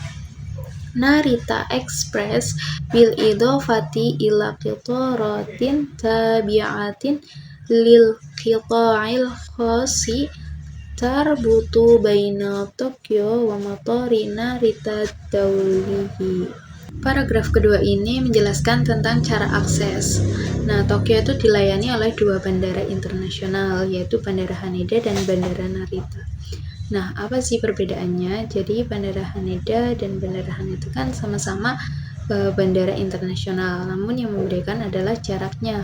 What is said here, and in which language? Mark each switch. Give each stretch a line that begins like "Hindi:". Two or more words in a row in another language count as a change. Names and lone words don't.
Arabic: Narita Express بالإضافة إلى قطارات تابعة للقطاع الخاص تربط بين Tokyo ومطار Narita الدولي.
Indonesian: Paragraf kedua ini menjelaskan tentang cara akses. Nah, Tokyo itu dilayani oleh dua bandara internasional, yaitu Bandara Haneda dan Bandara Narita. Nah, apa sih perbedaannya? Jadi, Bandara Haneda dan Bandara Haneda kan sama-sama bandara internasional, namun yang membedakan adalah jaraknya.